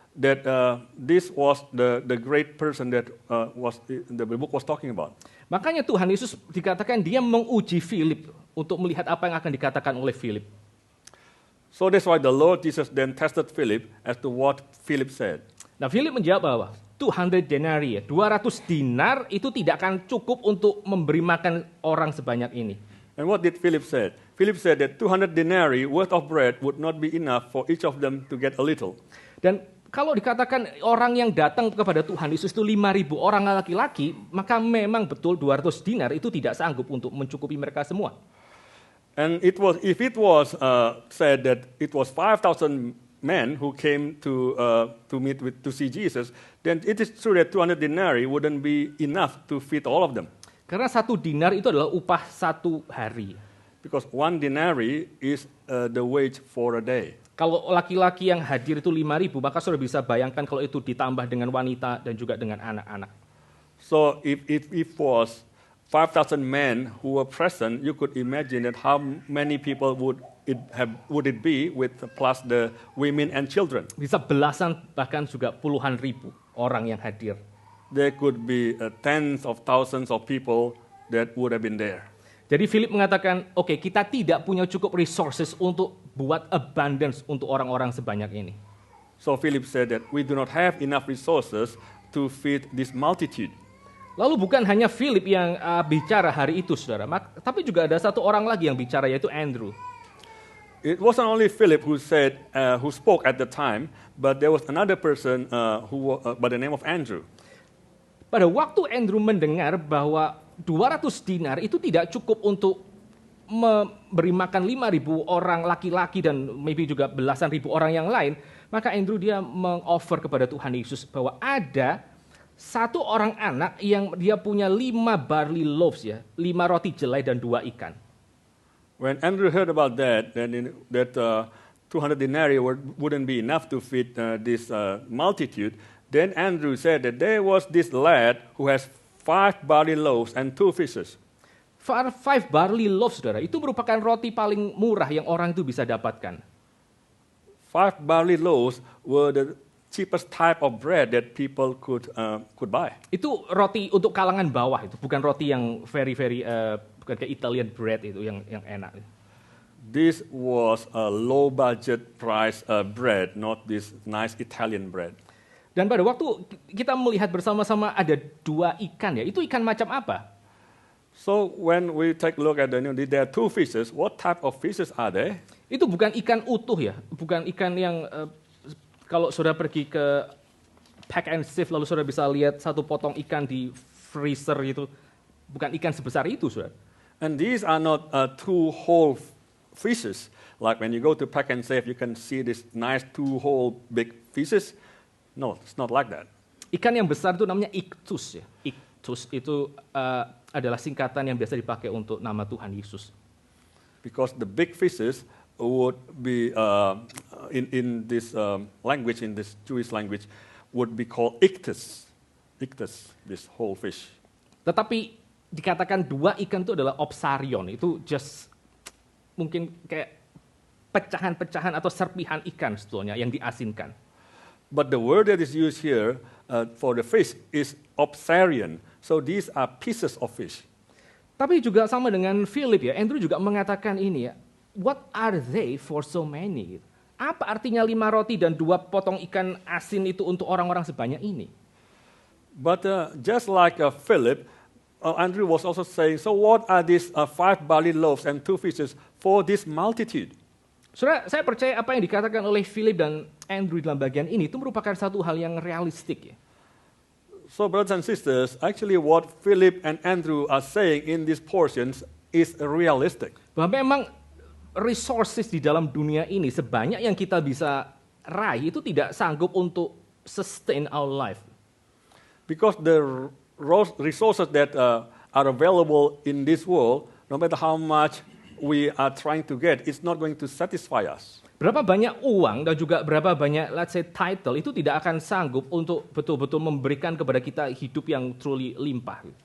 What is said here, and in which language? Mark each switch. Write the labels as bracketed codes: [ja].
[en] that this was the great person that the book was talking about. [id] Makanya Tuhan Yesus dikatakan dia menguji Philip untuk melihat apa yang akan dikatakan oleh Philip. [en] So that's why the Lord Jesus then tested Philip as to what Philip said. [id] Nah, Philip menjawab bahwa 200 denarii, 200 dinar itu tidak akan cukup untuk memberi makan orang sebanyak ini. [en] And what did Philip say? Philip said that 200 denarii worth of bread would not be enough for each of them to get a little. [id] Dan kalau dikatakan orang yang datang kepada Tuhan Yesus itu 5.000 orang laki-laki, maka memang betul 200 dinar itu tidak sanggup untuk mencukupi mereka semua. [en] And if it was said that it was 5,000 men who came to see Jesus, then it is true that 200 denarii wouldn't be enough to feed all of them. [id] Karena 1 dinar itu adalah upah 1 hari. [en] Because 1 denarii is the wage for a day. [id] Kalau laki-laki yang hadir itu 5.000, maka sudah bisa bayangkan kalau itu ditambah dengan wanita dan juga dengan anak-anak. [en] So if it was 5,000 men who were present, you could imagine that how many people would it be with plus the women and children. [id] Bisa belasan bahkan juga puluhan ribu orang yang hadir. [en] There could be tens of thousands of people that would have been there. [id] Jadi Philip mengatakan, oke, kita tidak punya cukup resources untuk buat abundance untuk orang-orang sebanyak ini. [en] So Philip said that we do not have enough resources to feed this multitude. [id] Lalu bukan hanya Philip yang bicara hari itu, saudara, tapi juga ada satu orang lagi yang bicara, yaitu Andrew. [en] It wasn't only Philip who spoke at the time, but there was another person by the name of Andrew. [id] Pada waktu Andrew mendengar bahwa 200 dinar itu tidak cukup untuk memberi makan 5.000 orang laki-laki dan maybe juga belasan ribu orang yang lain, maka Andrew dia mengoffer kepada Tuhan Yesus bahwa ada satu orang anak yang dia punya 5 barley loaves, 5 roti jelai dan 2 ikan. [en] When Andrew heard about that, then that 200 denarii wouldn't be enough to feed this multitude, then Andrew said that there was this lad who has 5 barley loaves and 2 fishes. [id] 5 barley loaves, saudara, itu merupakan roti paling murah yang orang itu bisa dapatkan. [en] 5 barley loaves were the cheapest type of bread that people could buy. [id] Itu roti untuk kalangan bawah, itu bukan roti yang very bukan kayak Italian bread itu yang enak. [en] This was a low budget price bread, not this nice Italian bread. [id] Dan pada waktu kita melihat bersama-sama ada 2 ikan, itu ikan macam apa? [en] So when we take a look at there are 2 fishes. What type of fishes are they? [id] Itu bukan ikan utuh, bukan ikan yang kalau saudara pergi ke Pack and Save lalu saudara bisa lihat satu potong ikan di freezer itu, bukan ikan sebesar itu, saudara. [en] And these are not 2 whole fishes. Like when you go to Pack and Save, you can see this nice 2 whole big fishes. No, it's not like that. [id] Ikan yang besar itu namanya ichthus, Ichthus itu adalah singkatan yang biasa dipakai untuk nama Tuhan Yesus. [en] Because the big fishes would be in this language, in this Jewish language, would be called ichthus. Ichthus, this whole fish. [id] Tetapi dikatakan 2 ikan itu adalah opsarion, itu just mungkin kayak pecahan-pecahan atau serpihan ikan sebetulnya yang diasinkan. [en] But the word that is used here for the fish is opsarion. So these are pieces of fish. [id] Tapi juga sama dengan Philip, Andrew juga mengatakan ini, what are they for so many? Apa artinya 5 roti dan 2 potong ikan asin itu untuk orang-orang sebanyak ini? [en] But just like Philip, Andrew was also saying, so what are these 5 barley loaves and 2 fishes for this multitude? [id] Saudara, saya percaya apa yang dikatakan oleh Philip dan Andrew dalam bagian ini itu merupakan satu hal yang realistik. [en] So brothers and sisters, actually what Philip and Andrew are saying in these portions is realistic. [id] Bahwa memang resources di dalam dunia ini sebanyak yang kita bisa raih itu tidak sanggup untuk sustain our life. [en] Because the resources that are available in this world, no matter how much we are trying to get, it's not going to satisfy us. [id] Berapa banyak uang dan juga berapa banyak, let's say, title itu tidak akan sanggup untuk betul-betul memberikan kepada kita hidup yang truly limpah.